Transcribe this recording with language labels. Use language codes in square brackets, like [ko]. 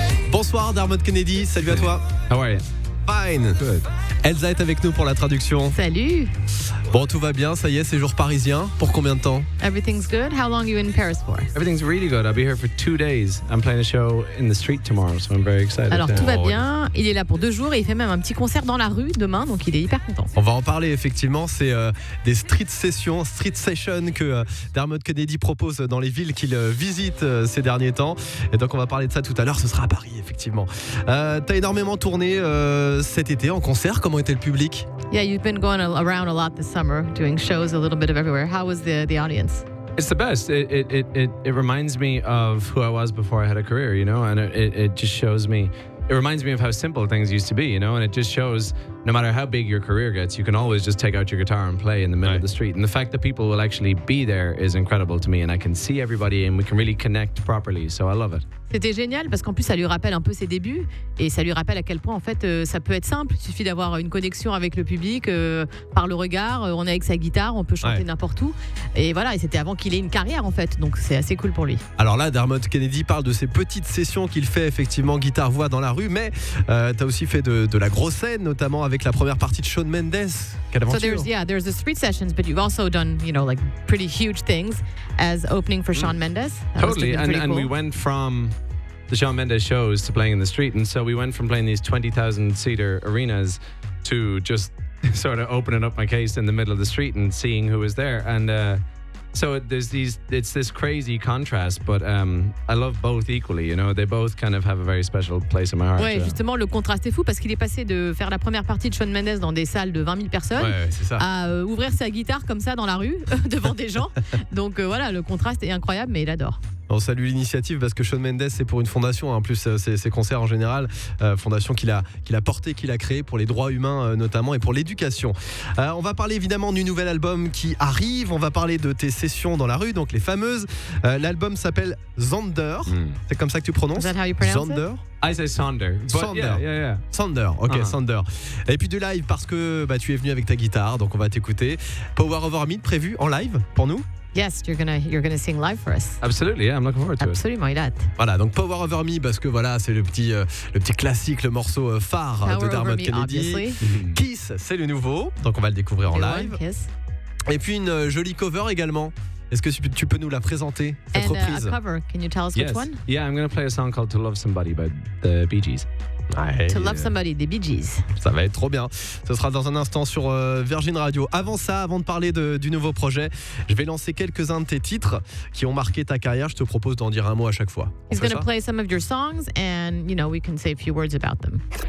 [fr] Bonsoir Dermot Kennedy, salut à toi. [en] How are you? Fine. Good. [fr] Elsa est avec nous pour la traduction. Salut. Bon, tout va bien, ça y est, séjour parisien. Pour combien de temps? [en] Everything's good. How long are you in Paris for? Everything's really good. I'll be here for 2 days. I'm playing a show in the street tomorrow, so I'm very excited. [fr] Alors tout va bien. Il est là pour 2 jours et il fait même un petit concert dans la rue demain, donc il est hyper content. On va en parler effectivement, c'est des street sessions que Dermot Kennedy propose dans les villes qu'il visite ces derniers temps. Et donc on va parler de ça tout à l'heure, ce sera à Paris effectivement. T'as énormément tourné cet été en concert, comment était le public? [en] Yeah, you've been going around a lot this summer, doing shows a little bit of everywhere. How was the audience? It's the best. It reminds me of who I was before I had a career, you know, and it just shows me. It reminds me of how simple things used to be, you know, and it just shows no matter how big your career gets, you can always just take out your guitar and play in the middle of the street. And the fact that people will actually be there is incredible to me, and I can see everybody and we can really connect properly, so I love it. [fr] C'était génial parce qu'en plus ça lui rappelle un peu ses débuts et ça lui rappelle à quel point en fait ça peut être simple, il suffit d'avoir une connexion avec le public par le regard, on est avec sa guitare, on peut chanter n'importe où et voilà, et c'était avant qu'il ait une carrière en fait, donc c'est assez cool pour lui. Alors là Dermot Kennedy parle de ces petites sessions qu'il fait effectivement guitare-voix dans la rue, mais t'as aussi fait de la grosse scène, notamment avec la première partie de Shawn Mendes. Quelle aventure. [en] So there's the street sessions, but you've also done, you know, like pretty huge things as opening for Shawn Mendes. Totally, and cool. we went from the Shawn Mendes shows to playing in the street, and so we went from playing these 20,000 seater arenas to just sort of opening up my case in the middle of the street and seeing who was there, and so it's this crazy contrast, but I love both equally, you know, they both kind of have a very special place in my heart. [fr] Ouais, justement, le contraste est fou parce qu'il est passé de faire la première partie de Shawn Mendes dans des salles de 20 000 personnes c'est ça. à ouvrir sa guitare comme ça dans la rue devant des gens. Donc voilà, le contraste est incroyable, mais il adore. On salue l'initiative parce que Shawn Mendes c'est pour une fondation, en plus ses concerts en général, fondation qu'il a portée, qu'il a créée pour les droits humains notamment et pour l'éducation. On va parler évidemment du nouvel album qui arrive, on va parler de tes sessions dans la rue, donc les fameuses. L'album s'appelle Sonder, c'est comme ça que tu prononces? [en] Is that how you pronounce Sonder? I say Sonder. Sonder. Yeah. [fr] Sonder, ok, Sonder. Et puis du live parce que tu es venu avec ta guitare, donc on va t'écouter. Power Over Me prévu en live pour nous? [en] Yes, you're gonna sing live for us. Absolutely, yeah, I'm looking forward to [fr] Absolument, il a hâte. Voilà, donc Power Over Me parce que voilà, c'est le petit classique, le morceau phare [en] Power [fr] de Dermot Kennedy. Kiss, c'est le nouveau, donc on va le découvrir en live. Et puis une jolie cover également. Est-ce que tu peux nous la présenter, cette reprise? [en] A cover. Can you tell us which one? Yeah, I'm going to play a song called To Love Somebody by the Bee Gees. [fr] To Love Somebody, des Bee Gees. Ça va être trop bien. Ce sera dans un instant sur Virgin Radio. Avant ça, avant de parler du nouveau projet, je vais lancer quelques-uns de tes titres qui ont marqué ta carrière. Je te propose d'en dire un mot à chaque fois. [en] He's going to play some of your songs and, you know, we can say a few words about them.